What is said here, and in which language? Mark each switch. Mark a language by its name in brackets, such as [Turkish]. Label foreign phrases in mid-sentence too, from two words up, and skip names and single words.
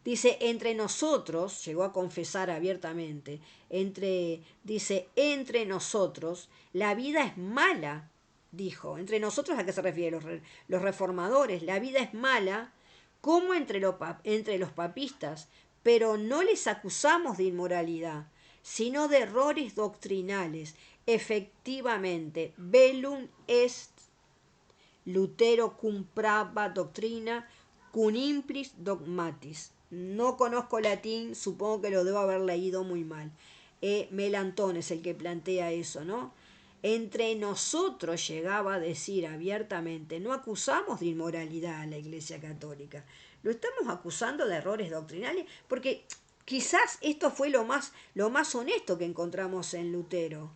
[Spanish] Dice, entre nosotros, llegó a confesar abiertamente, dice, entre nosotros, la vida es mala, dijo. Entre nosotros, ¿a qué se refiere? Los reformadores, la vida es mala, como entre los papistas, pero no les acusamos de inmoralidad, sino de errores doctrinales. Efectivamente, [Latin] velum est Lutero cum prava doctrina, cum implis dogmatis. [Spanish] No conozco latín, supongo que lo debo haber leído muy mal. Melantón es el que plantea eso, ¿no? Entre nosotros, llegaba a decir abiertamente, no acusamos de inmoralidad a la Iglesia Católica. Lo estamos acusando de errores doctrinales porque quizás esto fue lo más honesto que encontramos en Lutero.